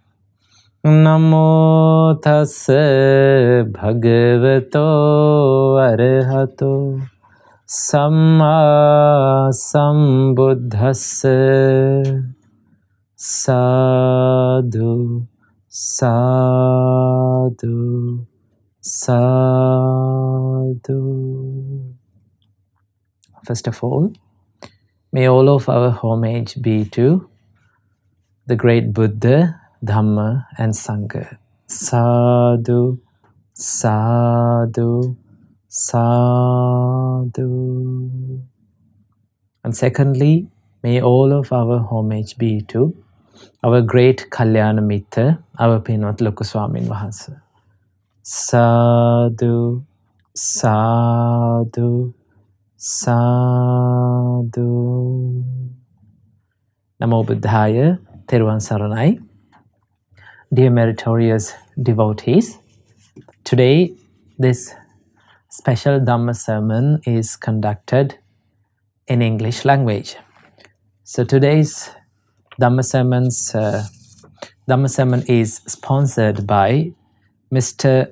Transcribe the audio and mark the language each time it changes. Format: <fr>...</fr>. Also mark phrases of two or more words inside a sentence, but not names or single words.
<pi>Namo tassa bhagavato arahato samma sambuddhassa. Sadhu, sadhu, sadhu.</pi> <en>First of all, may all of our homage be to the great Buddha, Dhamma and Sangha.</en> <pi>Sadhu, sadhu, sadhu.</pi> <en>And secondly, may all of our homage be to our great</en> <pi>Kalyana Mitra,</pi> <en>our</en> <si>Pinwat Loko Swamin Wahanse.</si> <pi>Sadhu, sadhu, sadhu.</pi> <si>Namo Buddhaya, Theruvan Saranai.</si> <en>Dear meritorious devotees, today this special Dhamma sermon is conducted in English language. So today's Dhamma sermon is sponsored by Mr.</en>